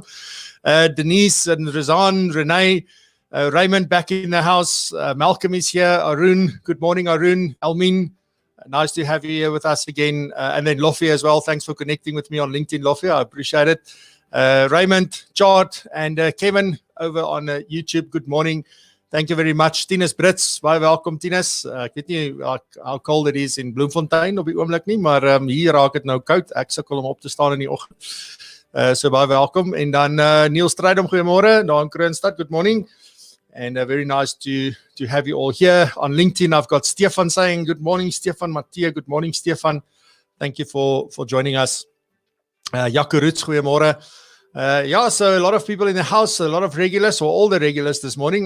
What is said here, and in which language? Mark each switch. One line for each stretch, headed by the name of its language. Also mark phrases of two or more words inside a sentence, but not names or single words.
English: Denise and Razan, Renee, Raymond back in the house. Malcolm is here. Arun, good morning, Arun. Almin, nice to have you here with us again. And then Lofia as well. Thanks for connecting with me on LinkedIn, Lofia. I appreciate it. Raymond, Chard, and Kevin over on YouTube. Good morning. Thank you very much.
Afrikaans: Tinus Brits, baie welkom Tinus. Ek weet nie
English: how cold it is in Bloemfontein
Afrikaans: op die oomblik nie, maar hier raak dit nou koud. Ek sukkel om op te staan in die oggend. So baie welkom. En dan Niels Strydom, goeiemôre. Daar in Kroonstad,
English: good morning. And very nice to have you all here. On LinkedIn, I've got Stefan saying, good morning, Stefan. Mattia, good morning, Stefan. Thank you for joining us.
Afrikaans: Jaco Roots, goeiemôre.
English: Yeah, so a lot of people in the house, a lot of regulars, or all the regulars this morning.